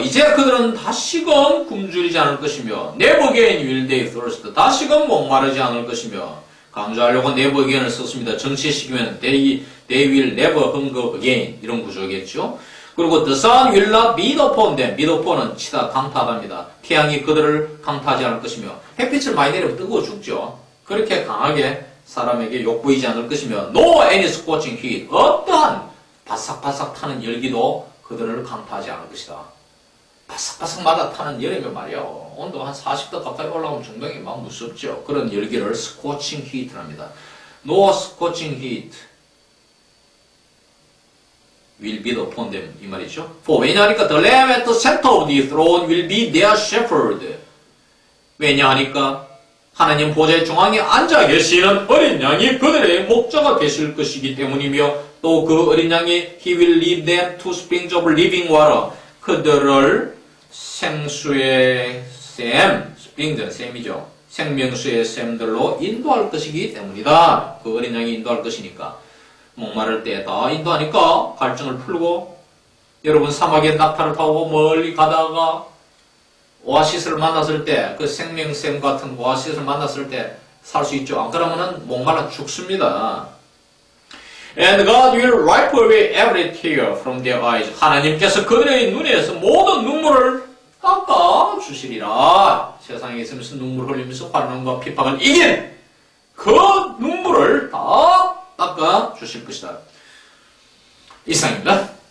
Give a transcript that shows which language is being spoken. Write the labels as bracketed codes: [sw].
[ko] 이제 그들은 다시금 굶주리지 않을 것이며 [en] Never again will they thirst. [ko] 다시금 목마르지 않을 것이며 강조하려고 [en] never again [ko] 을 썼습니다. 정치식이면 [en] they will never hunger again [ko] 이런 구조겠죠. 그리고 [en] the sun will not beat upon them. [ko] beat upon은 치다 강타하답니다. 태양이 그들을 강타하지 않을 것이며 햇빛을 많이 내리면 뜨거워 죽죠. 그렇게 강하게 사람에게 욕보이지 않을 것이며 [en] no any scorching heat. [ko] 어떠한 바삭바삭 타는 열기도 그들을 강타하지 않을 것이다. 바삭바삭마다 타는 여름에 말이요. 온도 한 40도 가까이 올라오면 중동이 막 무섭죠. 그런 열기를 [en] scorching heat [ko] 랍니다. [en] No scorching heat will beat upon them. [ko] 이 말이죠. [en] For [ko] 왜냐하니까 [en] the lamb at the center of the throne will be their shepherd. [ko] 왜냐하니까 하나님 보좌의 중앙에 앉아 계시는 어린 양이 그들의 목자가 되실 것이기 때문이며 또 그 어린 양이 [en] He will lead them to springs of living water. [ko] 그들을 생수의 샘, 스프링은 샘이죠. 생명수의 샘들로 인도할 것이기 때문이다. 그 어린 양이 인도할 것이니까. 목마를 때 다 인도하니까 갈증을 풀고 여러분 사막에 낙타를 타고 멀리 가다가 오아시스를 만났을 때 그 생명샘 같은 오아시스를 만났을 때 살 수 있죠. 안 그러면은 목말라 죽습니다. [en] And God will wipe away every tear from their eyes. [ko] 하나님께서 그들의 눈에서 모든 눈물을 닦아 주시리라. 세상에 있으면서 눈물 흘리면서 환난과 핍박을 이긴 그 눈물을 다 닦아 주실 것이다. 이상입니다.